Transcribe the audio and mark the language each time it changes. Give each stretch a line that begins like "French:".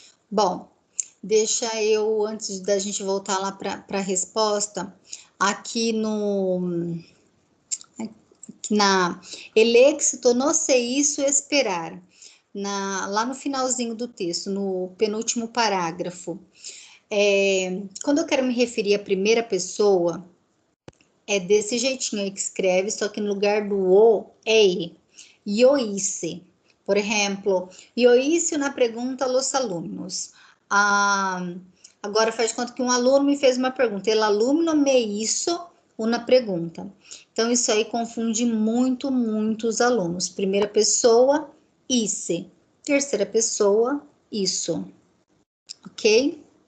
Portuguese: Bom, deixa eu, antes da gente voltar lá para a resposta, aqui na
Spanish: el éxito no se hizo esperar.
Portuguese: Lá no finalzinho do texto, no penúltimo parágrafo. Quando eu quero me referir à primeira pessoa, é desse jeitinho aí que escreve, só que no lugar do o é e.
Spanish: Yo hice.
Portuguese: Por exemplo,
Spanish: yo hice una pregunta a los alumnos.
Portuguese: Agora faz de conta que um aluno me fez uma pergunta.
Spanish: El alumno me hizo
Portuguese: uma pergunta. Então, isso aí confunde muito os alunos. Primeira pessoa, hice. Terceira pessoa, isso. Ok?